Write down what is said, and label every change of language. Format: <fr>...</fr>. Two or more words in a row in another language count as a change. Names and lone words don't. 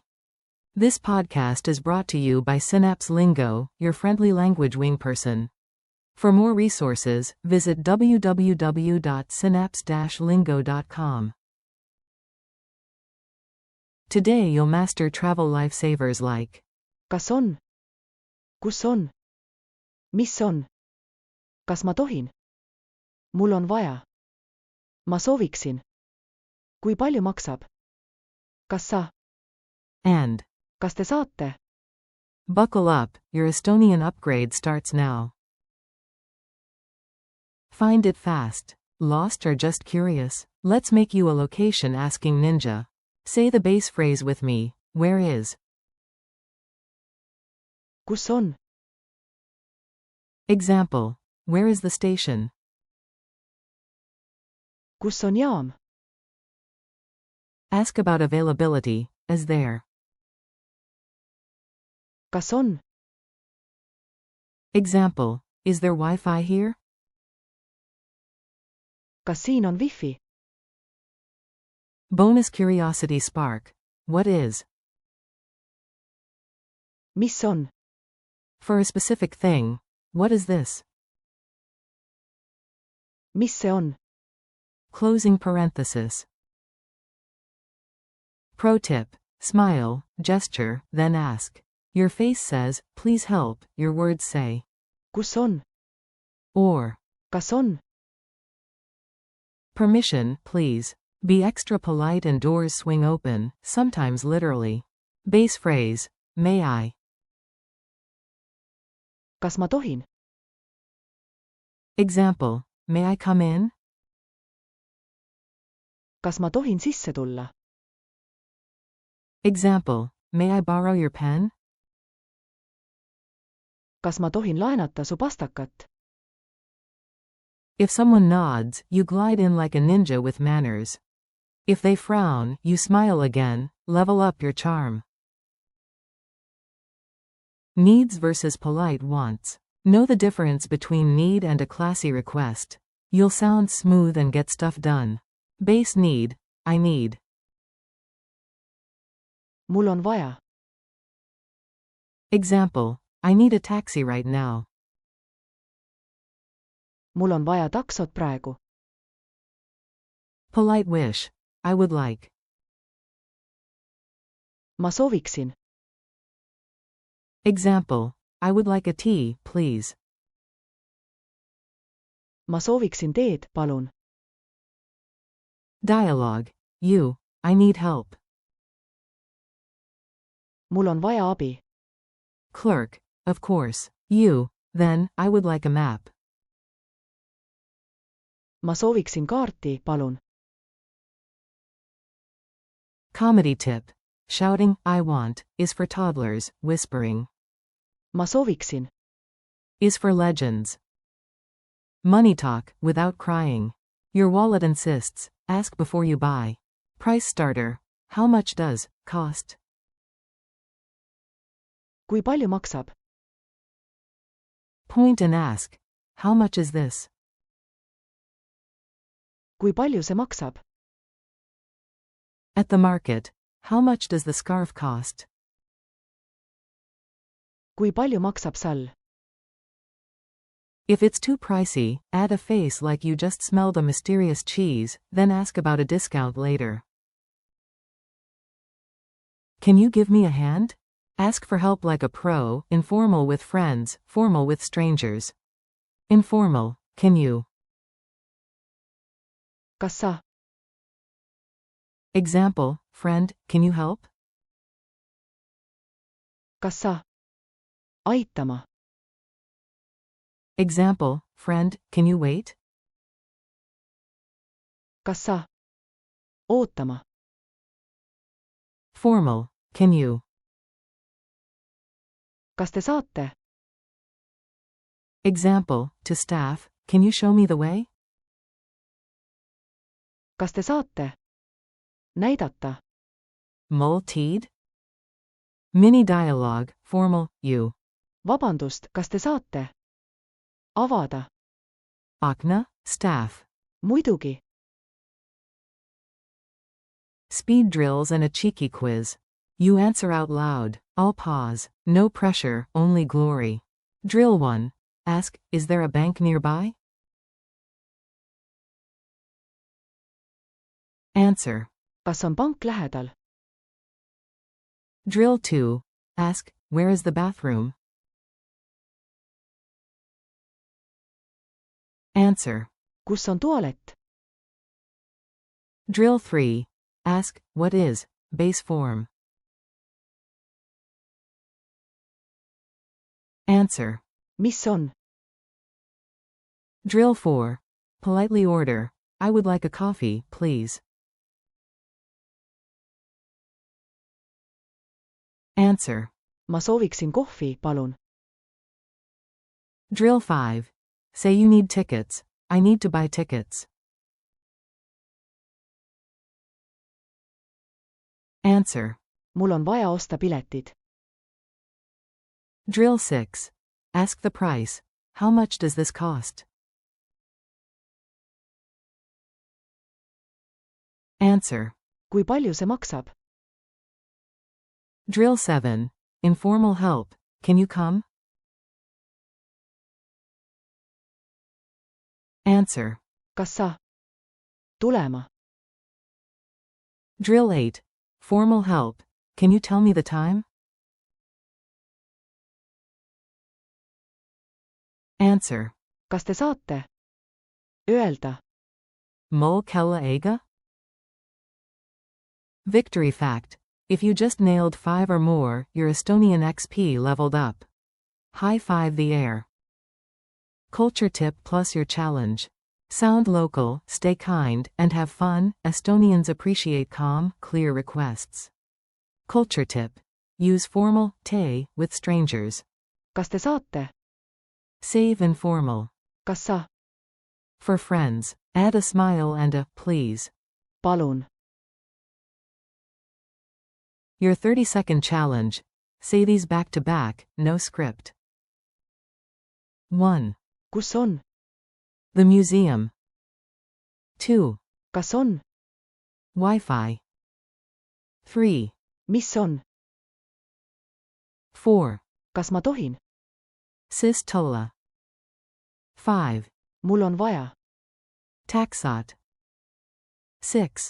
<en>This podcast is brought to you by Synapse Lingo, your friendly language wing person. For more resources, visit www.synapse-lingo.com. Today you'll master travel lifesavers like</en> <et>Kas on? Kus on? Mis on? Kas ma tohin? Mul on vaja. Ma sooviksin. Kui palju maksab? Kas sa?</et> <en>and.</en> <et>Kas te saate?</et> <en>Buckle up, your Estonian upgrade starts now. Find it fast. Lost or just curious? Let's make you a location asking ninja. Say the base phrase with me. Where is?</en> <et>Kus on?</et> <en>Example. Where is the station?</en> <et>Kus on jaam?</et> <en>Ask about availability, as there.</en> <et>Kas on?</et> <en>Example. Is there Wi-Fi here?</en> <et>Kas siin on wifi?</et> <en>Bonus curiosity spark. What is?</en> <et>Mis on?</et> <en>For a specific thing. What is this?</en> <et>Mis see on?</et> <en>Closing parenthesis. Pro tip. Smile, gesture, then ask. Your face says, please help, your words say.</en> <et>Kus on?</et> <en>Or.</en> <et>Kas on?</et> <en>Permission, please. Be extra polite and doors swing open, sometimes literally. Base phrase. May I?</en> <et>Kas ma tohin?</et> <en>Example. May I come in?</en> <et>Kas ma tohin sisse tulla?</et> <en>Example. May I borrow your pen?</en> <et>Kas ma tohin laenata su pastakat?</et> <en>If someone nods, you glide in like a ninja with manners. If they frown, you smile again, level up your charm. Needs versus polite wants. Know the difference between need and a classy request. You'll sound smooth and get stuff done. Base need. I need.</en> <et>Mul on vaja.</et> <en>Example. I need a taxi right now.</en> <et>Mul on vaja taksot praegu.</et> <en>Polite wish. I would like.</en> <et>Ma sooviksin.</et> <en>Example. I would like a tea, please.</en> <et>Ma sooviksin teed, palun.</et> <en>Dialogue. You. I need help.</en> <et>Mul on vaja abi.</et> <en>Clerk. Of course. You. Then, I would like a map.</en> <et>Ma sooviksin kaarti, palun.</et> <en>Comedy tip. Shouting, I want, is for toddlers, whispering.</en> <et>Ma sooviksin.</et> <en>Is for legends. Money talk, without crying. Your wallet insists, ask before you buy. Price starter. How much does, cost?</en> <et>Kui palju maksab?</et> <en>Point and ask. How much is this?</en> <et>Kui palju see maksab?</et> <en>At the market. How much does the scarf cost?</en> <et>Kui palju maksab sall?</et> <en>If it's too pricey, add a face like you just smelled a mysterious cheese, then ask about a discount later. Can you give me a hand? Ask for help like a pro, informal with friends, formal with strangers. Informal. Can you?</en> <et>Kas sa?</et> <en>Example. Friend, can you help?</en> <et>Kas sa? Aitama.</et> <en>Example. Friend, can you wait?</en> <et>Kas sa? Ootama.</et> <en>Formal. Can you?</en> <et>Kas te saate?</et> <en>Example. To staff, can you show me the way?</en> <et>Kas te saate? Näidata.</et> <en>Multied? Mini dialogue, formal, you.</en> <et>Vabandust, kas te saate? Avada.</et> <en>Okna, staff.</en> <et>Muidugi.</et> <en>Speed drills and a cheeky quiz. You answer out loud. I'll pause. No pressure, only glory. Drill 1. Ask, is there a bank nearby? Answer.</en> <et>Kas on pank lähedal?</et> <en>Drill 2. Ask, where is the bathroom? Answer.</en> <et>Kus on tualett?</et> <en>Drill 3. Ask, what is base form? Answer.</en> <et>Mis on?</et> <en>Drill 4. Politely order, I would like a coffee, please. Answer.</en> <et>Ma sooviksin kohvi, palun.</et> <en>Drill 5. Say you need tickets. I need to buy tickets. Answer.</en> <et>Mul on vaja osta piletid.</et> <en>Drill 6. Ask the price. How much does this cost? Answer.</en> <et>Kui palju see maksab?</et> <en>Drill 7. Informal help. Can you come? Answer.</en> <et>Kas sa? Tulema.</et> <en>Drill 8. Formal help. Can you tell me the time? Answer.</en> <et>Kas te saate? Öelda. Mul kella ega?</et> <en>Victory fact. If you just nailed 5 or more, your Estonian XP leveled up. High five the air. Culture tip plus your challenge. Sound local, stay kind, and have fun. Estonians appreciate calm, clear requests. Culture tip. Use formal te with strangers.</en> <et>Kas te saate?</et> <en>Save informal.</en> <et>Kas sa?</et> <en>For friends, add a smile and a please.</en> <et>Palun.</et> <en>Your 30-second challenge. Say these back to back, no script. 1.</en> <et>Kus on?</et> <en>The museum. 2.</en> <et>Kas on?</et> <en>Wi-Fi. 3.</en> <et>Mis on?</et> <en>4.</en> <et>Kas ma tohin?</et> <en>Sistola. 5.</en> <et>Mul on vaja.</et> <en>Taxot. 6.</en>